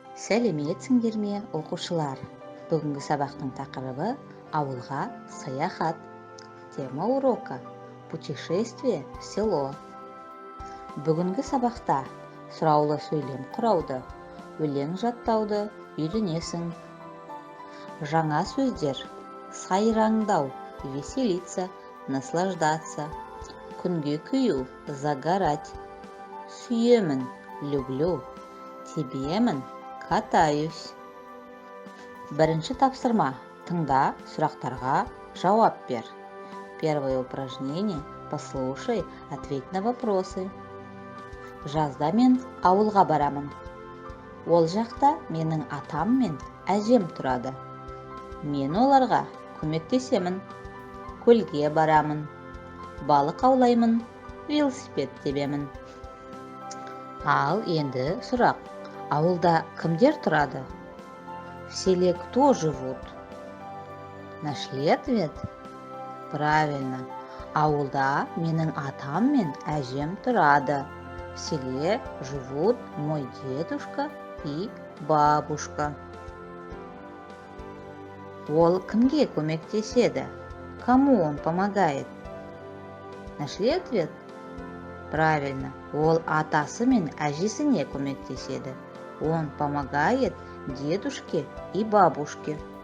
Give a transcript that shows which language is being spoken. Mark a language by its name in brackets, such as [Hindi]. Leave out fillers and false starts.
[Kazakh] Сәлеметсіңдер ме, оқушылар? Бүгінгі сабақтың тақырыбы ауылға саяхат. [Russian] Тема урока – путешествие в село. [Kazakh] Бүгінгі сабақта сұраулы сөйлем құрауды, өлең жаттауды үйренесің. Жаңа сөздер: сайраңдау, [Russian] веселиться, наслаждаться, [Kazakh] күнге күю, [Russian] загорать, [Kazakh] сүйемін, [Russian] люблю, [Kazakh] тебемін, [Russian] катаюсь. [Kazakh] Бірінші тапсырма: тыңда, сұрақтарға жауап бер. [Russian] Первое упражнение: послушай, ответь на вопросы. [Kazakh] Жазда мен ауылға барамын. Ол жақта менің атам мен әжем тұрады. Мен оларға көмектесемін. Көлге барамын. Балық аулаймын. Велосипед тебемін. Ал енді сұрақ: ауылда кімдер тұрады? [Russian] В селе кто живут? Нашли ответ? Правильно. [Kazakh] Ауылда менің атам мен әжем тұрады. [Russian] В селе живут мой дедушка и бабушка. [Kazakh] Ол кімге көмектеседі? [Russian] Кому он помогает? Нашли ответ? Правильно. [Kazakh] Ол атасы мен әжесіне көмектеседі. [Russian] Он помогает дедушке и бабушке.